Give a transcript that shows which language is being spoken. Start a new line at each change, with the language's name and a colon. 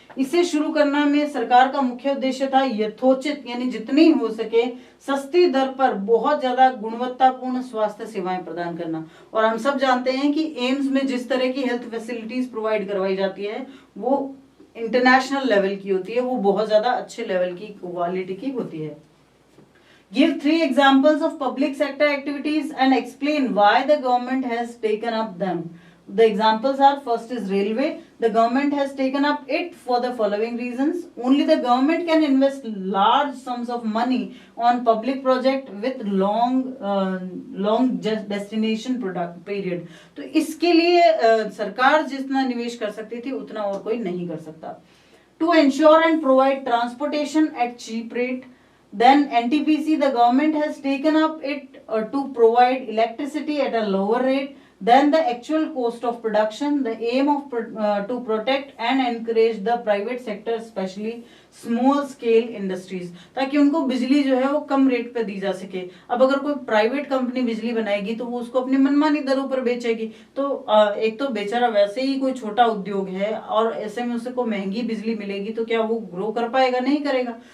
Hindi: इसे शुरू करना में सरकार का मुख्य उद्देश्य था यथोचित यानी जितनी हो सके सस्ती दर पर बहुत ज्यादा गुणवत्तापूर्ण स्वास्थ्य सेवाएं प्रदान करना. और हम सब जानते हैं कि एम्स में जिस तरह की हेल्थ फैसिलिटीज प्रोवाइड करवाई जाती है वो इंटरनेशनल लेवल की होती है, वो बहुत ज्यादा अच्छे लेवल की क्वालिटी की होती है.
English: Give 3 examples of public sector activities and explain why the government has taken up them. The examples are, first is railway. The government has taken up it for the following reasons. Only the government can invest large sums of money on public project with long destination product period.
Hindi: तो इसके लिए सरकार जितना निवेश कर सकती थी उतना और कोई नहीं कर सकता.
English: To ensure and provide transportation at cheap rate. Then NTPC, the government has taken up it to provide electricity at a lower rate. than the actual cost of production. The aim of to protect and encourage the private sector, especially small scale industries,
Hindi: ताकि उनको बिजली जो है वो कम rate पे दी जा सके। अब अगर कोई प्राइवेट कंपनी बिजली बनाएगी तो वो उसको अपनी मनमानी दरों पर बेचेगी, तो एक तो बेचारा वैसे ही कोई छोटा उद्योग है और ऐसे में उसे को महंगी बिजली मिलेगी तो क्या वो ग्रो कर पाएगा? नहीं करेगा।